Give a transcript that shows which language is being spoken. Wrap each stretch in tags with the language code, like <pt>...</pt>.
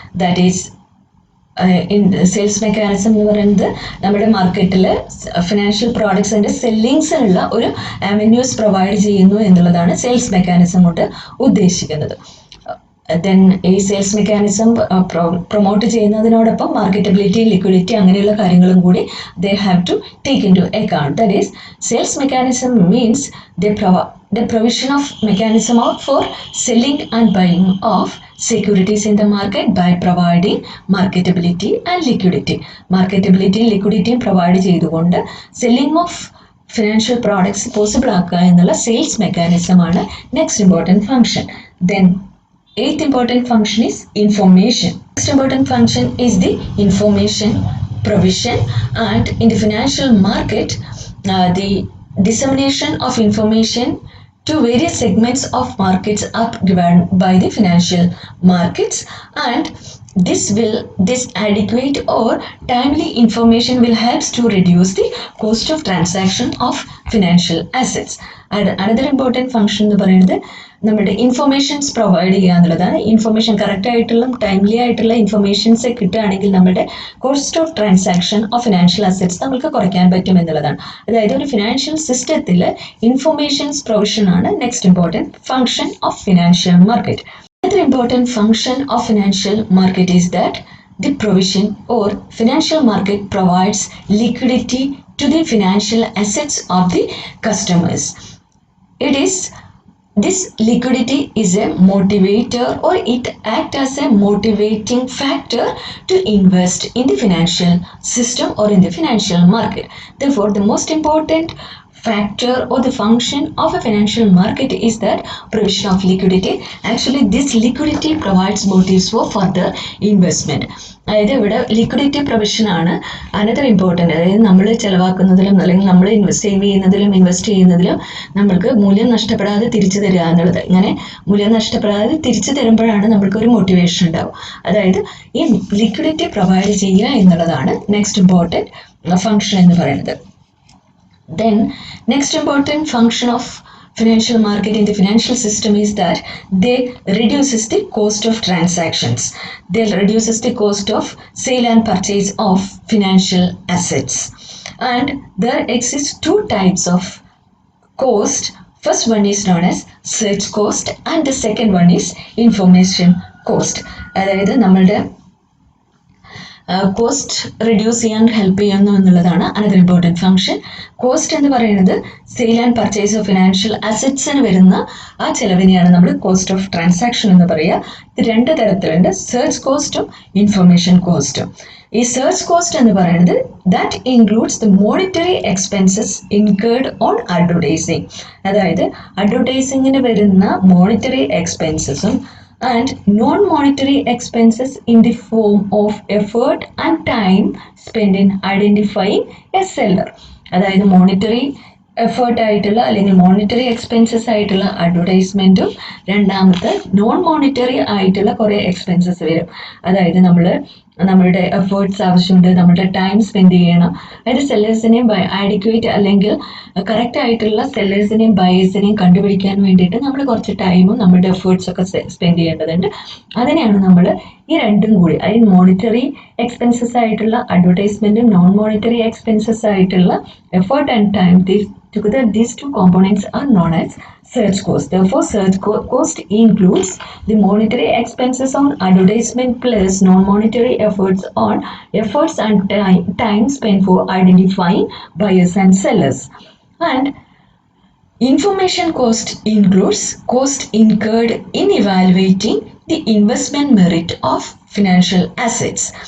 <en>That is, in sales mechanism</en> <ml>എന്ന് പറയുന്നത് നമ്മുടെ മാർക്കറ്റിൽ ഫിനാൻഷ്യൽ പ്രോഡക്ട്സിൻ്റെ സെല്ലിങ്സിനുള്ള ഒരു അവന്യൂസ് പ്രൊവൈഡ് ചെയ്യുന്നു എന്നുള്ളതാണ് സെയിൽസ് മെക്കാനിസം കൊണ്ട് ഉദ്ദേശിക്കുന്നത്. ദെൻ ഈ sales mechanism promote ചെയ്യുന്നതിനോടൊപ്പം marketability, liquidity അങ്ങനെയുള്ള കാര്യങ്ങളും കൂടി</ml> <en>They have to take into account. That is sales mechanism means the provision of mechanism out for selling and buying of securities in the market by providing marketability and liquidity.</en> <ml>Marketability, liquidity provide ചെയ്തുകൊണ്ട്</ml> <en>selling of financial products possible</en> <ml>ആക്കുക എന്നുള്ള sales mechanism ആണ് next important function.</ml> <en>Then eighth important function is information. Next important function is the information provision, and in the financial market the dissemination of information to various segments of markets are given by the financial markets, and this adequate or timely information will help to reduce the cost of transaction of financial assets. And another important function</en> <ml>എന്ന് പറയുന്നത് നമ്മുടെ informations provide ചെയ്യുക എന്നുള്ളതാണ്. Information correct ആയിട്ടുള്ള timely ആയിട്ടുള്ള informations കിട്ടുകയാണെങ്കിൽ നമ്മുടെ cost of transaction of financial assets നമുക്ക് കുറയ്ക്കാൻ പറ്റും എന്നുള്ളതാണ്. അതായത് ഒരു ഫിനാൻഷ്യൽ സിസ്റ്റത്തിൽ ഇൻഫർമേഷൻസ് പ്രൊവിഷൻ ആണ് next important function of financial market.</ml> <en>Another important function of financial market is that the provision or financial market provides liquidity to the financial assets of the customers. This liquidity is a motivator, or it acts as a motivating factor to invest in the financial system or in the financial market. Therefore, the most important factor or the function of a financial market is that provision of liquidity. Actually, this liquidity provides motives for further investment.</en> <ml>അതായത് ഇവിടെ liquidity provision ആണ് another important. അതായത് നമ്മൾ ചിലവാക്കുന്നതിലും അല്ലെങ്കിൽ നമ്മൾ save ചെയ്യുന്നതിലും invest ചെയ്യുന്നതിലും നമ്മൾക്ക് മൂല്യം നഷ്ടപ്പെടാതെ തിരിച്ചു തരിക എന്നുള്ളത്. ഇങ്ങനെ മൂല്യം നഷ്ടപ്പെടാതെ തിരിച്ചു തരുമ്പോഴാണ് നമ്മൾക്ക് ഒരു മോട്ടിവേഷൻ ഉണ്ടാവും. അതായത് ഈ ലിക്വിഡിറ്റി പ്രൊവൈഡ് ചെയ്യുക എന്നുള്ളതാണ് നെക്സ്റ്റ് ഇമ്പോർട്ടൻറ്റ് ഫംഗ്ഷൻ എന്ന് പറയുന്നത്.</ml> <en>Then next important function of financial market in the financial system is that they reduces the cost of transactions. They reduces the cost of sale and purchase of financial assets. And there exist two types of cost. First one is known as search cost, and the second one is information cost.</en> <ml>അതായത് നമ്മളുടെ cost reduce ചെയ്യാൻ help ചെയ്യുന്നു എന്നുള്ളതാണ് another important function. Cost എന്ന് പറയുന്നത് sale and purchase of financial അസറ്റ്സിന് വരുന്ന ആ ചെലവിനെയാണ് നമ്മൾ കോസ്റ്റ് ഓഫ് ട്രാൻസാക്ഷൻ എന്ന് പറയുക. ഇത് രണ്ട് തരത്തിലുണ്ട്, സെർച്ച് കോസ്റ്റും ഇൻഫർമേഷൻ കോസ്റ്റും.</ml> <en>ഈ search cost</en> <ml>എന്ന് പറയുന്നത്</ml> <en>That includes the monetary expenses incurred on advertising.</en> <ml>അതായത് അഡ്വർടൈസിങ്ങിന് വരുന്ന monetary എക്സ്പെൻസസും</ml> <en>and non-monetary expenses in the form of effort and time spent in identifying a seller.</en> <ml>അതായത് മോണിറ്ററി എഫേർട്ട് ആയിട്ടുള്ള അല്ലെങ്കിൽ മോണിറ്ററി എക്സ്പെൻസസ് ആയിട്ടുള്ള അഡ്വർടൈസ്മെൻറ്റും രണ്ടാമത്തെ നോൺ മോണിറ്ററി ആയിട്ടുള്ള കുറേ എക്സ്പെൻസസ് വരും. അതായത് നമ്മളുടെ എഫേർട്സ് ആവശ്യമുണ്ട്, നമ്മുടെ ടൈം സ്പെൻഡ് ചെയ്യണം. അതായത് സെല്ലേഴ്സിനെയും ആഡിക്വേറ്റ് അല്ലെങ്കിൽ കറക്റ്റ് ആയിട്ടുള്ള സെല്ലേഴ്സിനെയും ബയേഴ്സിനെയും കണ്ടുപിടിക്കാൻ വേണ്ടിയിട്ട് നമ്മൾ കുറച്ച് ടൈമും നമ്മുടെ എഫേർട്സ് ഒക്കെ സ്പെൻഡ് ചെയ്യേണ്ടതുണ്ട്. അതിനെയാണ് നമ്മൾ ഈ രണ്ടും കൂടി, അതായത് മോണിറ്ററി എക്സ്പെൻസസ് ആയിട്ടുള്ള അഡ്വർടൈസ്മെൻറ്റും നോൺ മോണിറ്ററി എക്സ്പെൻസസ് ആയിട്ടുള്ള effort and time,</ml> <en>together these two components are known as search cost. Therefore, search cost includes the monetary expenses on advertisement plus non-monetary efforts and time spent for identifying buyers and sellers. And information cost includes cost incurred in evaluating the investment merit of financial assets.</en>